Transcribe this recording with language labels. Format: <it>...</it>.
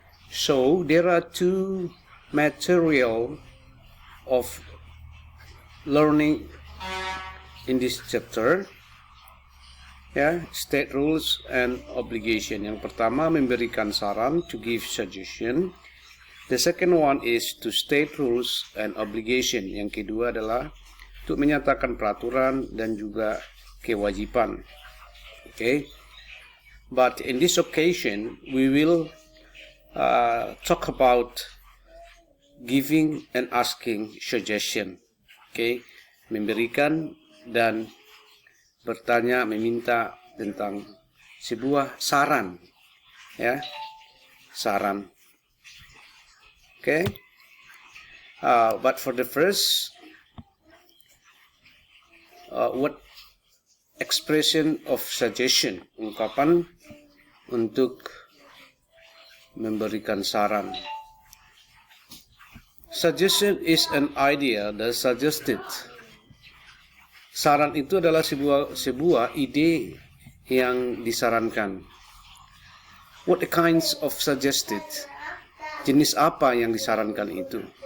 <en>So there are two material of learning in this chapter, state rules and obligation.</en> <id>Yang pertama memberikan saran,</id> <en>to give suggestion. The second one is to state rules and obligation.</en> <id>Yang kedua adalah untuk menyatakan peraturan dan juga kewajiban.</id> <en>Okay, but in this occasion we will talk about giving and asking suggestion.</en> <id>Okay, memberikan dan bertanya, meminta tentang sebuah saran, saran.</id> <en>Okay, but for the first, what expression of suggestion,</en> <id>ungkapan untuk memberikan saran.</id> <en>Suggestion is an idea that suggested.</en> <id>Saran itu adalah sebuah ide yang disarankan.</id> <en>What kinds of suggested?</en> <id>Jenis apa yang disarankan itu?</id>